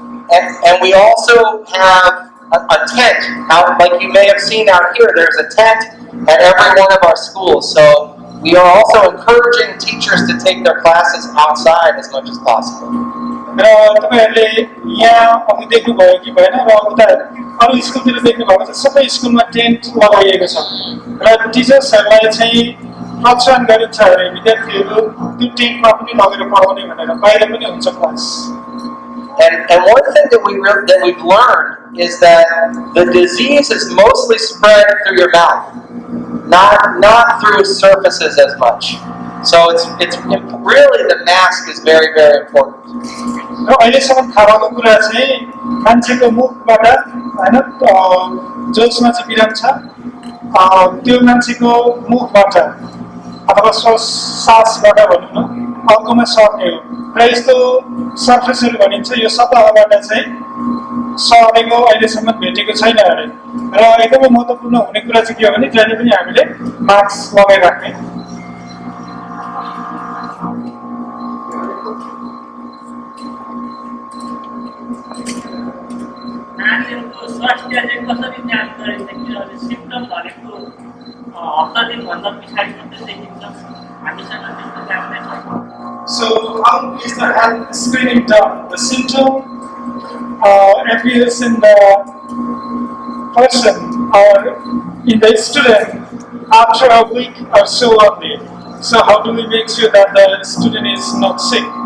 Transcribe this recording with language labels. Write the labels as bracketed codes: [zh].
[en] And we also have a tent out, like you may have seen out here. There's a tent at every one of our schools. So we are also encouraging teachers to take their classes outside as much as possible. [ne] र तपाईहरुले यहाँ अघि देख्नुभयो कि भएन र उता अरु स्कुलतिर देख्नुभएको छ सबै स्कुलमा टेन्ट लगाइएको छ र टिचर्सहरुलाई चाहिँ प्रोत्साहन गरिन्छ अरे विद्यार्थीहरु त्यो टेन्टमा पनि लगेर पढाउने भनेर बाहिर पनि हुन्छ class. [en] And one thing that we've learned is that the disease is mostly spread through your mouth, not through surfaces as much. So it's really the mask is very, very important. [ne] र अहिलेसम्म थाहा भएको कुरा चाहिँ मान्छेको मुखबाट हैन जोसमा चाहिँ बिराम छ त्यो मान्छेको मुखबाट अथवा सासबाट भनौँ न अर्कोमा सर्ने हो र यस्तो सर्फेसहरू भनिन्छ यो सतहबाट चाहिँ सरेको अहिलेसम्म भेटेको छैन अरे र एकदमै महत्त्वपूर्ण हुने कुरा चाहिँ के हो भने जहिले पनि हामीले मास्क लगाइराख्ने। नानीहरूको स्वास्थ्य चाहिँ कसरी जाँच गरिन्छ किनभने सिम्पटम भनेको हप्ता दिनभन्दा पछाडि मात्रै देखिन्छ हामीसँग त्यस्तो जान्दैन। [en] So how is the health screening done? The symptom appears in the person or in the student after a week or so only. So how do we make sure that the student is not sick?